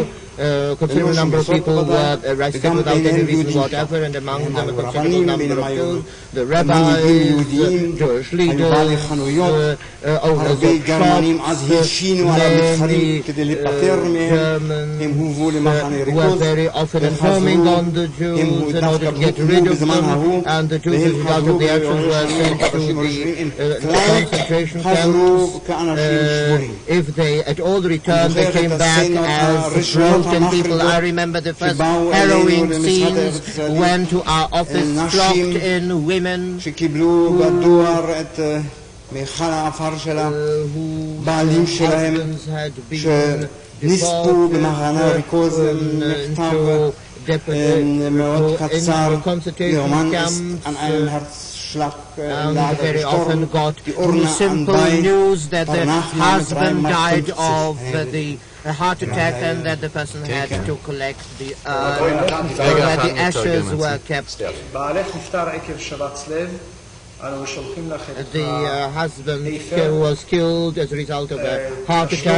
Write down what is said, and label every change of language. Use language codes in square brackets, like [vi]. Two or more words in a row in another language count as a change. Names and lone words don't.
[en] Considerable number of people were arrested without any reason whatever, and among them a considerable number of Jews, the rabbis, Jewish leaders, owners of shops, many Germans were very often informing on the Jews in order to get rid of them, and the Jews, as a result of the actions, were sent to the concentration camps. If they at all returned, they came back as broken people. I remember the first harrowing scenes when to our office flocked in women [he] שקיבלו בדואר את מיכל העפר של הבעלים שלהם שנספו במחנה הריכוז. מכתב מאוד קצר יומן [de] an einem Herzschlag [en] and very often got simple news that the husband died of a heart attack and that the person had to collect the where the ashes were kept. The husband was killed as a result of a heart attack.